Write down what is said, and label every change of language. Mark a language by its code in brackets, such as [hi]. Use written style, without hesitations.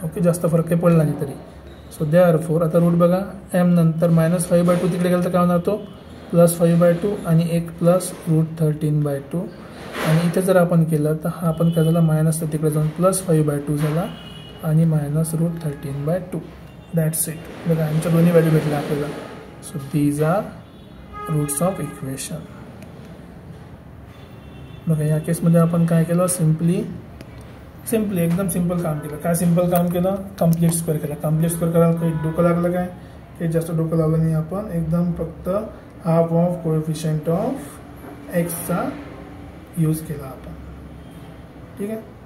[mr] Okay, जास्त फरक काही पडला नाही तरी. [en] so therefore [mr] आता रूट बघा, m नंतर -5/2 तिकडे गेलं तर काय होणार, तो +5/2 आणि एक प्लस रूट 13/2. आणि इथे जर आपण केलं तर हा आपण काय झाला, मायनस तर तिकडे जाऊन +5/2 झाला आणि मायनस रूट 13/2. [en] That's it. [mr] बघा आमच्या दोन्ही व्हॅल्यू भेटल्या आपल्याला. [en] So these are roots of equation. [mr] बघा या केसमध्ये आपण काय केलं, सिम्पली एकदम सिंपल काम केलं. काय सिंपल काम केलं, कंप्लीट स्क्वेअर केला. कंप्लीट स्क्वेअर करायला काही डोकं लागलं काय, काही जास्त डोकं लावलं नाही आपण. एकदम फक्त [en] half of coefficient of [mr] एक्सचा यूज केला आपण. ठीक आहे.